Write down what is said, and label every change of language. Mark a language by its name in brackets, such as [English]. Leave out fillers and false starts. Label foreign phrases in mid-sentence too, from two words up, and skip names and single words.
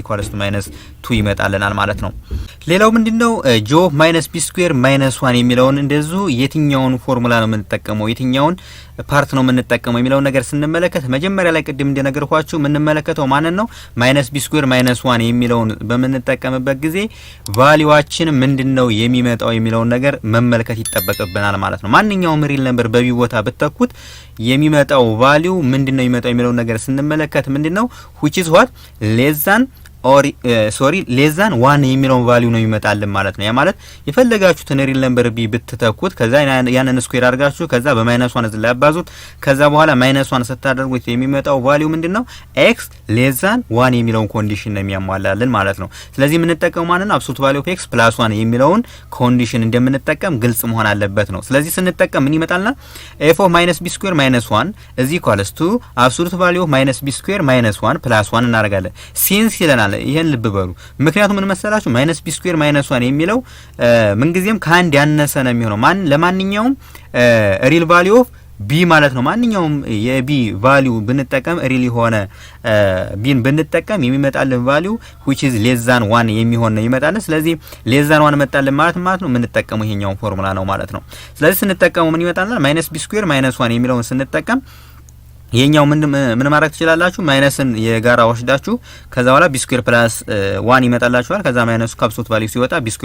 [Amharic] =-2 ይመጣልናል ማለት ነው። ሌላው ምንድነው [English] g of -b² -1 [Amharic] የሚለውን እንደዚሁ የትኛውን ፎርሙላ ነው የምንጠቀመው የትኛውን ፓርት ነው የምንጠቀመው የሚለውን ነገር ስንመለከት መጀመሪያ ላይ ቅድም እንደነገርኳችሁ የምንመለከተው ማንን ነው -b² -1 የሚለውን በምንጠቀምበት ጊዜ ቫልዩዋችን ምንድነው የሚመጣው የሚለውን ነገር መመልከት ይጠበቅብናል ማለት ነው። ማንኛውም ሪል ነምበር በቢ ቦታ ብትተኩት የሚመጣው ቫልዩ ምንድነው የሚመጣው የሚለውን ነገር ስንመለከት ምንድነው [English] which is what less than [Amharic] ኦር [English] less than 1 [Amharic] የሚለውን ቫልዩ ነው ይመጣልን ማለት ነው። ያ ማለት የፈለጋችሁትን ሪል ነምበር ቢ ብትተኩት ከዛ ያንን ስኩዌር አድርጋችሁ ከዛ በ-1 እዚህ ላይ አባዙት ከዛ በኋላ -1 ስታደርጉት የሚመጣው ቫልዩ ምንድነው [English] x less than 1 [Amharic] የሚለውን ኮንዲሽን ነው የሚያሟላልን ማለት ነው። ስለዚህ የምንጠቀመው ማለት ነው [English] absolute value of x + 1 [Amharic] የሚለውን ኮንዲሽን እንደምንጠቀም ግልጽ መሆን አለበት ነው። ስለዚህ ስንጠቀም ምን ይመጣልና [English] f of -b² -1 is equals to absolute value of -b² -1 + 1 [Amharic] እናደርጋለን ሲንስ ይለናል። ይሄን ልብ በሉ። ምክንያቱም ምን መሰላችሁ -b² -1 የሚለው ምንጊዜም ከአንድ ያነሰ ነው የሚሆነው ለማንኛውም [English] real value of b [Amharic] ማለት ነው። ማንኛውም የቢ ቫልዩ ብንጠቀም ሪል ሆነ ቢን ብንጠቀም የሚመጣልን ቫልዩ [English] which is less than 1 [Amharic] የሚሆን ነው ይመጣልን። ስለዚህ [English] less than 1 [Amharic] መጣልን ማለት ነው የምንጠቀመው ይሄኛው ፎርሙላ ነው ማለት ነው። ስለዚህ ስንጠቀመው ምን ይመጣልና -b² -1 የሚለውን ስንጠቀም ይሄኛው ምን ማድረግ ትችላላችሁ ማይነስን የጋራ ወስዳችሁ ከዛ በኋላ b² + 1 ይመጣላችኋል። ከዛ ማይነሱ ካፕሱት ቫልዩ ሲወጣ b²